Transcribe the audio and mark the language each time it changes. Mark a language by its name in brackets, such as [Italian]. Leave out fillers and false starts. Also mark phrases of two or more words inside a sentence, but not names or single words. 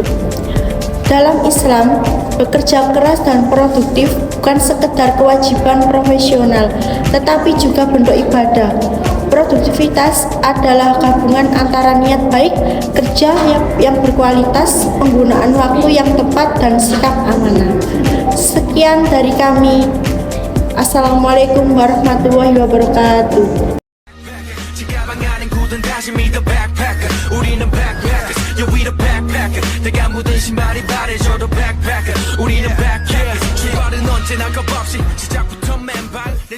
[Indonesian] Dalam Islam, bekerja keras dan produktif bukan sekedar kewajiban profesional, tetapi juga bentuk ibadah. Produktivitas adalah gabungan antara niat baik, kerja yang berkualitas, penggunaan waktu yang tepat, dan sikap amanah. Sekian dari kami. Assalamualaikum warahmatullahi wabarakatuh. [Korean] 내가 묻은 신발이 바래져도 backpacker 우리는 backpackers 출발은 언제나 겁없이 시작부터 맨발